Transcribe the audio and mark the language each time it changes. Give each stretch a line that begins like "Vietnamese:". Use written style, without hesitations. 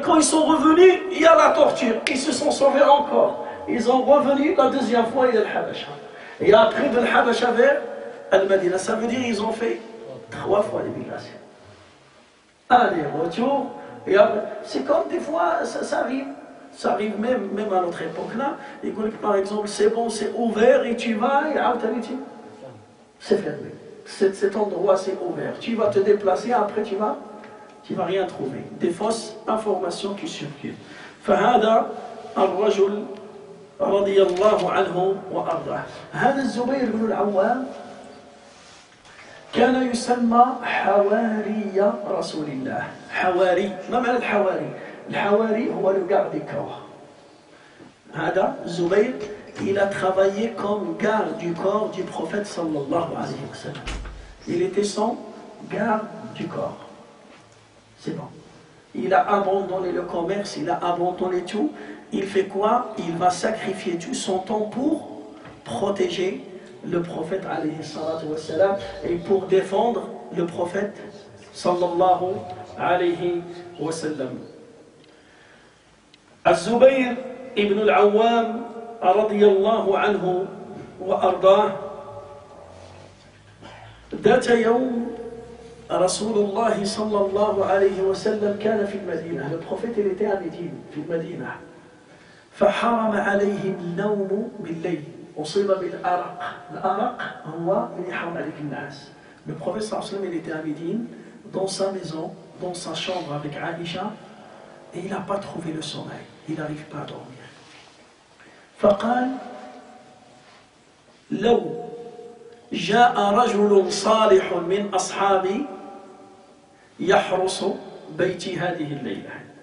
French: Quand ils sont revenus, il y a la torture, ils se sont sauvés encore, ils ont revenu la deuxième fois il y a Al-Habasha, et après de Al-Habasha vers Al-Madina, ça veut dire ils ont fait 3 fois l'immigration, allez retour, et après, c'est comme des fois ça arrive. Ça arrive même à notre époque là. Et par exemple, c'est bon, c'est ouvert et tu vas, et c'est fermé. Cet endroit c'est ouvert. Tu vas te déplacer, après tu vas rien trouver. Des fausses informations qui circulent.
Arabic: فهذا الرجل رضي الله عنه وأرضاه. هذا الزبير بن العوام كان يسمى حواري رسول الله. حواري، ما معنى الحواري؟ الحواري هو
French: le garde du corps.
Arabic: هذا زبير
French: il a travaillé comme garde du corps du prophète sallallahu alayhi wa sallam. Il était son garde du corps. C'est bon. Il a abandonné le commerce, il a abandonné tout. Il fait quoi? Il va sacrifier tout son temps pour protéger le prophète alayhi salatu wa sallam et pour défendre le prophète sallallahu alayhi wa sallam.
Arabic: الزبير ابن العوام رضي الله عنه وأرضاه ذات يوم رسول الله صلى الله عليه وسلم كان في المدينة.
French: Le prophète il était à Médine
Arabic: في المدينة فحرم عليه النوم بالليل أصيب بالأرق. الأرق هو من يحرم عليك النعاس.
French: Le prophète صلى الله عليه وسلم il était à Médine dans sa maison, dans sa chambre avec Aïcha, et il n'a pas trouvé le sommeil. Il n'arrive pas à dormir.
Arabic: فقال لو جاء رجل صالح من أصحابي يحرس بيتي هذه الليلة.